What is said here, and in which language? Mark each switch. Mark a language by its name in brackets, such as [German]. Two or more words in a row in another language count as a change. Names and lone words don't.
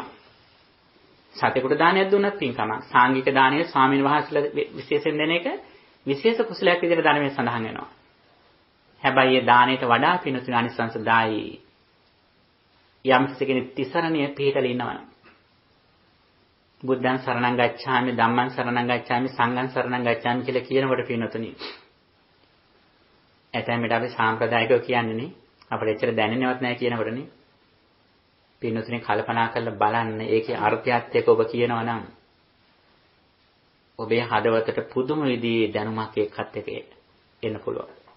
[Sinhala] සතෙකුට දානයක් දුන්නත් පින්කමක්. සාංගික දානය ස්වාමීන් වහන්සේලා විශේෂයෙන් දෙන එක විශේෂ කුසලයක් විදිහට ධර්මයේ සඳහන් වෙනවා. හැබැයි ඒ දාණයට වඩා පිනුතුන අනිසංසදායි යම් කෙනෙක් තිසරණිය පිළිතල ඉන්නවා. [Pali] බුද්ධං සරණං ගච්ඡාමි ධම්මං සරණං ගච්ඡාමි සංඝං සරණං ගච්ඡාමි [Sinhala] කියලා කියනකොට පින්නතුනි ඇතැම්මට අපි සාම්ප්‍රදායිකව කියන්නේනේ අපිට එච්චර දැනෙන්නවත් නැහැ කියනකොටනේ පින්නතුනි කල්පනා කරලා බලන්න ඒකේ අර්ථයත් එක්ක ඔබ කියනවා නම් ඔබේ හදවතට පුදුම විදිහේ දැනුමක් එක්කත් එක එන්න පුළුවන්.